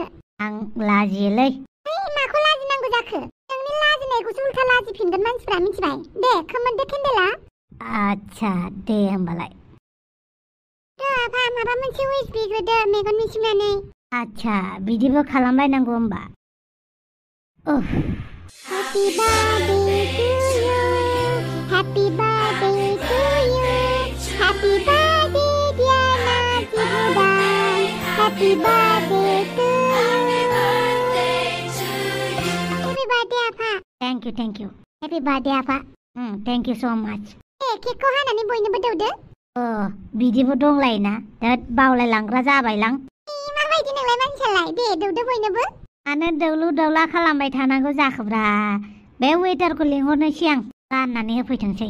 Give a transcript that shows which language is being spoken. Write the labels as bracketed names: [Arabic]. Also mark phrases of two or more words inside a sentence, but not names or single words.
[Bodo] आं लाजियोलै। माखौ लाजिनांगौ जाखो? नोंनि लाजिनायखौसो उल्था लाजिफिनगोन मानसिफ्रा, मिथिबाय? दे खोमोरदो केन्डेला। आच्छा, दे होमबालाय। आफा माबा मोनसे उइस बिग्रोदो मेगन मिसिमनानै। आच्छा, बिदिबो खालामलायनांगौ होमबा। [English] Happy birthday to you. Happy birthday to you. Happy birthday dear Najibudan. Happy birthday to you. Happy birthday Apa. Thank you. Happy birthday Apa. thank you so much. [Bodo] केकखौ हानानै बयनोबो दौदो। बिदिबो दंलायोना दा बावलायलांग्रा जाबायलां। माबायदि नोंलाय मानसियालाय दे दौदो बयनोबो। मानो दौलु दौला खालामबाय थानांगौ जाखोब्रा बे वेटारखौ लिंहरनोसै आं राननानै होफैथोंसै।